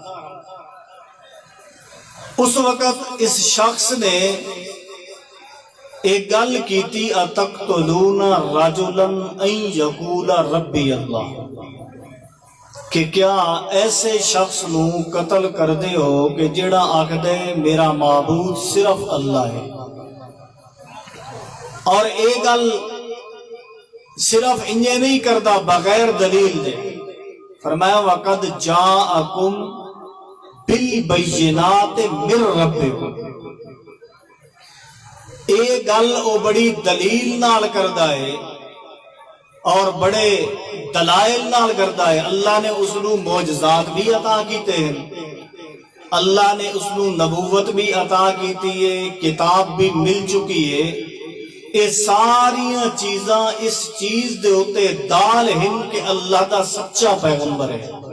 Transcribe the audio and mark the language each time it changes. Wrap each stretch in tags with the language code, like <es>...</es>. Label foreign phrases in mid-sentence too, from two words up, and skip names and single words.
<pa>اس وقت اس شخص نے ایک گل کیتی،</pa> <ar>اتقتلون رجلا ان یقول ربی اللہ،</ar> <pa>کہ کیا ایسے شخص نو قتل کر دے ہو کہ جڑا آکھدے میرا معبود صرف اللہ ہے۔ اور ایک گل صرف انجے نہیں کردا بغیر دلیل دے، فرمایا</pa> <ar>وَقَدْ جَاءَكُمْ بِالْبَيِّنَاتِ مِنْ رَبِّكُمْ۔</ar> <pa>ایک گل او بڑی دلیل نال کردا ہے اور بڑے دلائل نال کردا ہے۔ اللہ نے اس نو معجزات بھی عطا کیتے ہیں، اللہ نے اس نو نبوت بھی عطا کیتی ہے، کتاب بھی مل چکی ہے۔ یہ ساریاں چیزاں اس چیز دے ہوتے دال ہیں کہ اللہ دا سچا پیغمبر ہے۔</pa>